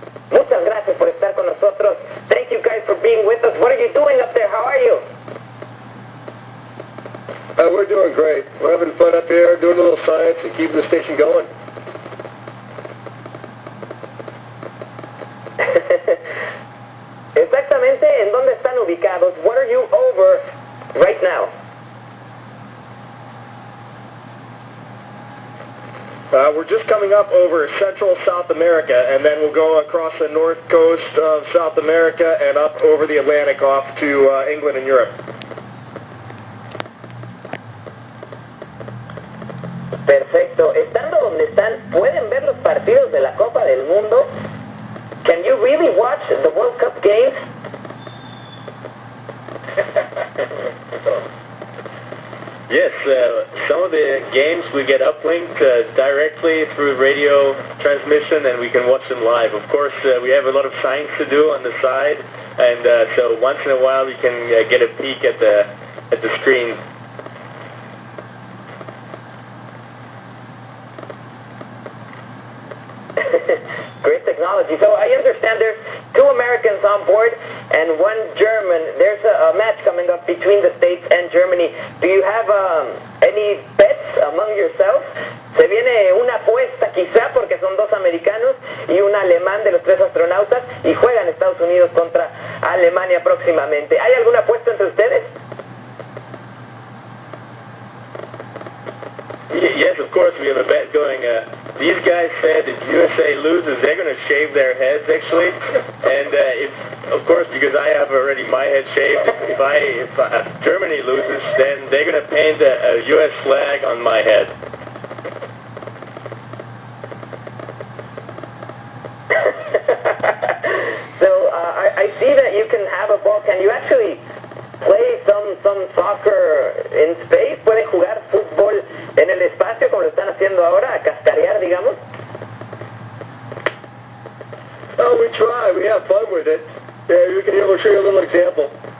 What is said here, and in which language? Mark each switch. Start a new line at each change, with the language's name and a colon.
Spanish: Muchas gracias por estar con nosotros.
English: Thank you guys for being with us. What are you doing up there? How are you? We're doing great. We're having fun up here, doing a little science and keeping the station going.
Spanish: Exactamente, ¿en dónde están ubicados?
English: What are you over right now? We're just coming up over Central South America, and then we'll go across the north coast of South America and up over the Atlantic off to England and Europe.
Spanish: Perfecto. Estando donde están, ¿pueden ver los partidos de la Copa del Mundo?
English: Can you really watch the World Cup games? Yes, some of the games we get uplinked directly through radio transmission, and we can watch them live. Of course, we have a lot of science to do on the side, and so once in a while you can get a peek at the screen. Great technology. So I understand there's 2 Americans on board and 1 German. There's a match coming up between the States and Germany. Do you have any bets among yourselves?
Spanish: Se viene una apuesta quizá porque son 2 americanos y un alemán de los 3 astronautas y juegan Estados Unidos contra Alemania próximamente. ¿Hay alguna apuesta entre ustedes?
English: Yes, of course, we have a bet going. These guys said if USA loses, they're going to shave their heads, actually. And of course, because I have already my head shaved, if Germany loses, then they're going to paint a US flag on my head. So I see that you can have a ball. Can you actually play some soccer in space?
Spanish: ¿Pueden jugar fútbol en el espacio como lo están haciendo ahora, a cascarear, digamos?
English: Oh, we try. We have fun with it. Yeah, we'll show you a little example.